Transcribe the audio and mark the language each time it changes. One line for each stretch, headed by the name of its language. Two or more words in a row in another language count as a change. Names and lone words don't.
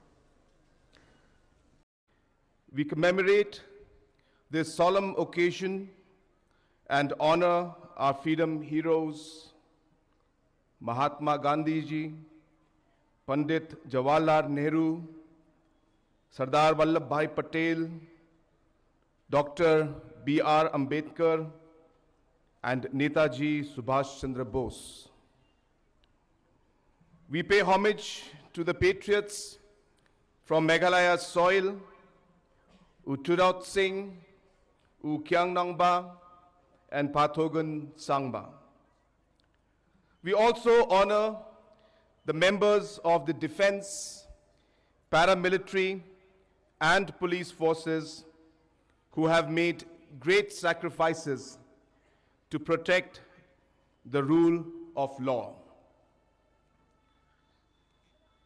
English: We commemorate this solemn occasion and honor our freedom heroes, Mahatma Gandhi ji, Pandit Jawaharlal Nehru, Sardar Vallabhbhai Patel, Dr. B.R. Ambedkar, and Netaji Subhash Chandra Bose. We pay homage to the patriots from Meghalaya's soil, U Turot Singh, U Kyang Nangba, and Pathogan Sangma. We also honor the members of the defense, paramilitary, and police forces who have made great sacrifices to protect the rule of law.